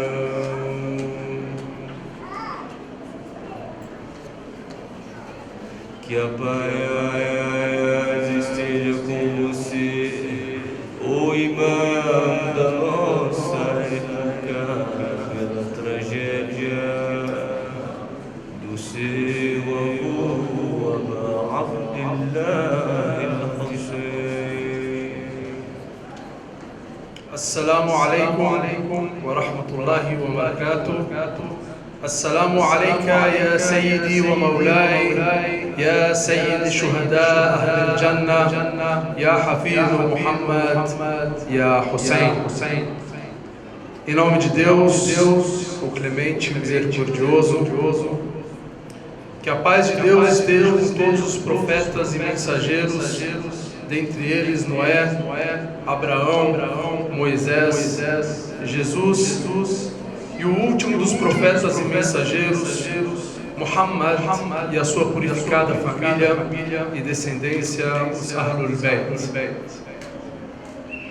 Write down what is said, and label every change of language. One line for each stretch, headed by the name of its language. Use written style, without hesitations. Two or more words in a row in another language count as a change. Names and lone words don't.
Portuguese: Que a paz esteja com você, o imã da nossa época, pela tragédia do seu avô, Aba Abdillah al-Hussein.
Arabic: السلام عليكم ورحمة الله وبركاته. السلام عليك يا سيدي ومولاي يا سيد شهداء أهل الجنة يا حفيظ محمد يا حسين.
Portuguese: Em nome de Deus, o clemente, misericordioso, que a paz de Deus esteja com todos os profetas e mensageiros, dentre eles Noé, Abraão, Moisés, Jesus, e o último dos profetas e mensageiros, Muhammad, e a sua purificada família e descendência, os Ahlul Bayt.